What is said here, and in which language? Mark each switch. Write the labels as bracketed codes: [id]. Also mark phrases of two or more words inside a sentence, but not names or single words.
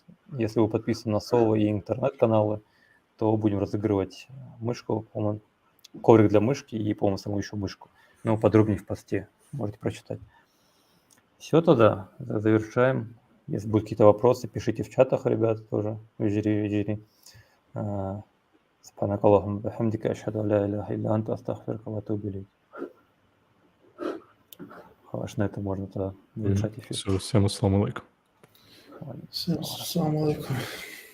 [ru] Если вы подписаны на Соло и интернет-каналы, то будем разыгрывать мышку, по-моему, коврик для мышки и, по-моему, саму еще мышку. Ну, подробнее в посте можете прочитать. Все тогда, завершаем. Если будут какие-то вопросы, пишите в чатах, ребята, тоже. Вежири. [ar] سبحانك اللهم بحمدك أشهد أن لا إله إلا أنت أستغفرك وأتوب إليك. [ru] Аж на это можно тогда завершать эфир. Все, всем [ar] السلام عليكم. [ru] Всем [ar] السلام عليكم.